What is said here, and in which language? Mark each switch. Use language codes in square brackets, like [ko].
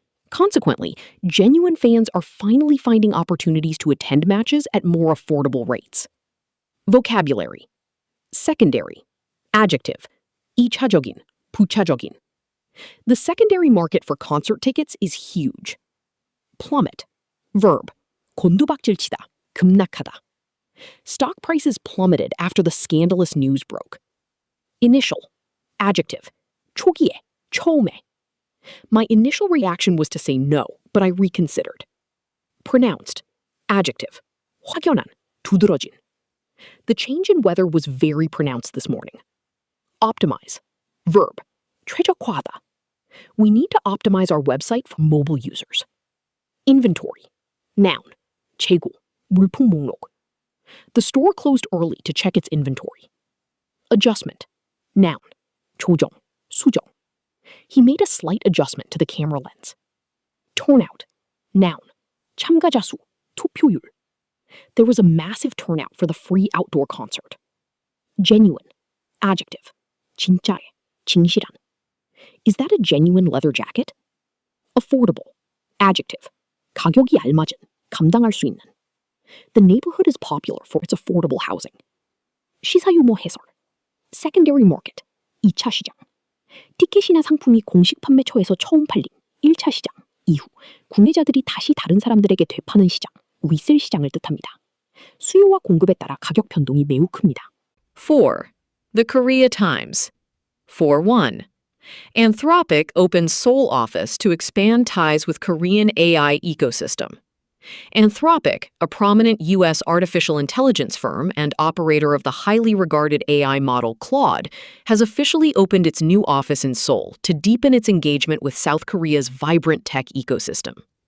[en] Consequently, genuine fans are finally finding opportunities to attend matches at more affordable rates. Vocabulary. Secondary. Adjective. [ko] 2차적인, 부차적인. [en] The secondary market for concert tickets is huge. Plummet. Verb. [ko] 곤두박질치다, 급락하다. [en] Stock prices plummeted after the scandalous news broke. Initial. Adjective. [ko] 초기에, 처음에. [en] My initial reaction was to say no, but I reconsidered. Pronounced. Adjective. [ko] 확연한, 두드러진. [en] The change in weather was very pronounced this morning. Optimize. Verb. [ko] 최적화하다. [en] We need to optimize our website for mobile users. Inventory. Noun. [ko] 재고. 물품 목록. [en] The store closed early to check its inventory. Adjustment. Noun. [ko] 조정. 수정. [en] He made a slight adjustment to the camera lens. Turnout. Noun. [ko] 참가자 수. 투표율. [en] There was a massive turnout for the free outdoor concert. Genuine. Adjective. [ko] 진짜해. 진실한. [en] Is that a genuine leather jacket? Affordable. Adjective. [ko] 가격이 알맞은, 감당할 수 있는. [en] The neighborhood is popular for its affordable housing. [ko] 시사유머 해설. Secondary market. 2차 시장. 티켓이나 상품이 공식 판매처에서 처음 팔린 1차 시장 이후 구매자들이 다시 다른 사람들에게 되파는 시장, 리셀 시장을 뜻합니다. 수요와 공급에 따라 가격 변동이 매우 큽니다. [en] 4. The Korea Times. 4.1. Anthropic opens Seoul office to expand ties with Korean AI ecosystem. Anthropic, a prominent U.S. artificial intelligence firm and operator of the highly regarded AI model Claude, has officially opened its new office in Seoul to deepen its engagement with South Korea's vibrant tech ecosystem.